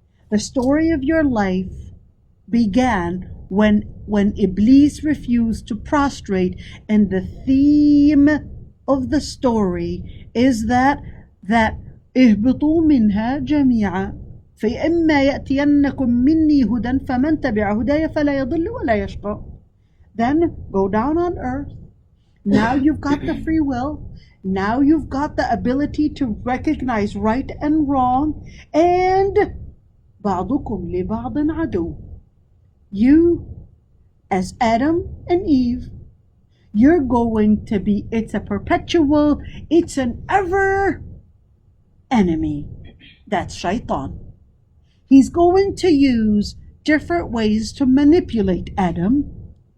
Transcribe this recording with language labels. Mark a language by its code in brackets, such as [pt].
[en] The story of your life began when Iblis refused to prostrate, and the theme of the story is that [ar] اهبطوا منها جميعا فإما يأتينكم مني هدى فمن تبع هداي فلا يضل ولا يشقى. [en] Then go down on earth. Now you've got the free will. Now you've got the ability to recognize right and wrong. [ar] And بعضكم لبعض عدو. [en] You, as Adam and Eve, you're going to be, it's a perpetual, it's an ever enemy. That's shaitan. He's going to use different ways to manipulate Adam.